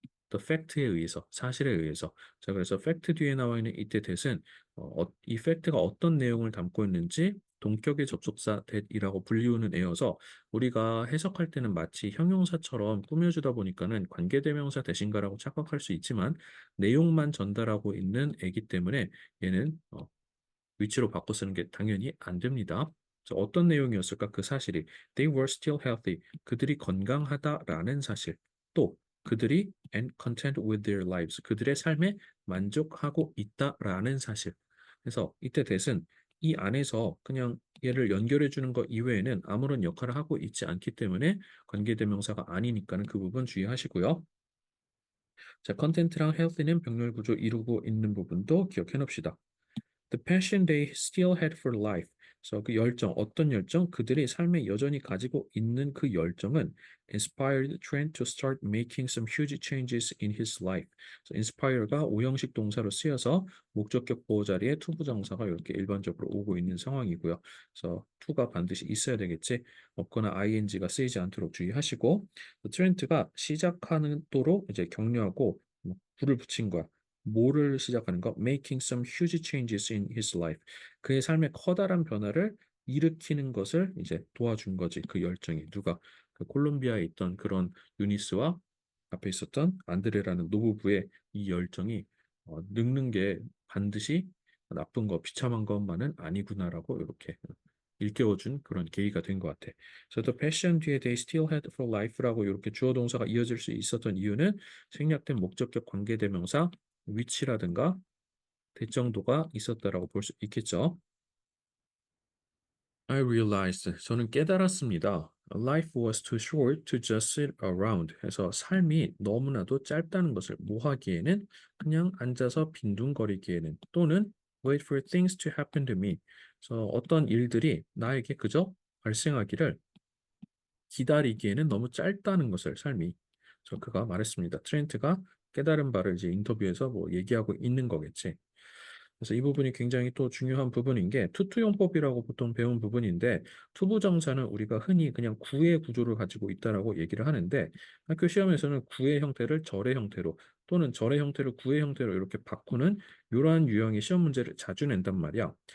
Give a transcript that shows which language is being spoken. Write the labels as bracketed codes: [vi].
[ko] The fact에 의해서, 사실에 의해서. 자, 그래서 fact 뒤에 나와 있는 이때 that은 이 fact가 어떤 내용을 담고 있는지 동격의 접속사 that이라고 불리우는 애여서 우리가 해석할 때는 마치 형용사처럼 꾸며주다 보니까는 관계대명사 대신가라고 착각할 수 있지만 내용만 전달하고 있는 애기 때문에 얘는 위치로 바꿔 쓰는 게 당연히 안 됩니다. 그래서 어떤 내용이었을까? 그 사실이 [en] they were still healthy. [ko] 그들이 건강하다라는 사실. [en] 또 [ko] 그들이 [en] and content with their lives. [ko] 그들의 삶에 만족하고 있다라는 사실. 그래서 이때 that은 이 안에서 그냥 얘를 연결해 주는 것 이외에는 아무런 역할을 하고 있지 않기 때문에 관계대명사가 아니니까는 그 부분 주의하시고요. 자, 컨텐트랑 healthy는 병렬 구조 이루고 있는 부분도 기억해 놓읍시다. [en] The passion they still had for life. [ko] 그래서 그 열정, 어떤 열정? 그들이 삶에 여전히 가지고 있는 그 열정은 [en] inspired Trent to start making some huge changes in his life. [ko] 그래서 inspire가 오형식 동사로 쓰여서 목적격 보호 자리에 to 부정사가 이렇게 일반적으로 오고 있는 상황이고요. 그래서 to가 반드시 있어야 되겠지. 없거나 ing가 쓰이지 않도록 주의하시고 트렌트가 시작하는 도록 이제 격려하고 불을 붙인 거야. 뭐를 시작하는 거? [en] Making some huge changes in his life. [ko] 그의 삶에 커다란 변화를 일으키는 것을 이제 도와준 거지. 그 열정이 누가 그 콜롬비아에 있던 그런 유니스와 앞에 있었던 안드레라는 노부부의 이 열정이 늙는 게 반드시 나쁜 거, 비참한 것만은 아니구나라고 이렇게 일깨워준 그런 계기가 된 것 같아. 그래서 the passion 뒤에 [en] they still had for life [ko] 라고 이렇게 주어 동사가 이어질 수 있었던 이유는 생략된 목적격 관계대명사 위치라든가 대정도가 있었다라고 볼 수 있겠죠. [en] I realized [ko] 저는 깨달았습니다. [en] Life was too short to just sit around [ko] 해서 삶이 너무나도 짧다는 것을 모하기에는 그냥 앉아서 빈둥거리기에는 또는 [en] wait for things to happen to me. [ko] 그래서 어떤 일들이 나에게 그저 발생하기를 기다리기에는 너무 짧다는 것을 삶이. 그래서 그가 말했습니다. 트렌트가 깨달은 바를 이제 인터뷰에서 뭐 얘기하고 있는 거겠지. 그래서 이 부분이 굉장히 또 중요한 부분인 게 투투용법이라고 보통 배운 부분인데 투부정사는 우리가 흔히 그냥 구의 구조를 가지고 있다라고 얘기를 하는데 학교 시험에서는 구의 형태를 절의 형태로 또는 절의 형태를 구의 형태로 이렇게 바꾸는 이러한 유형의 시험 문제를 자주 낸단 말이야.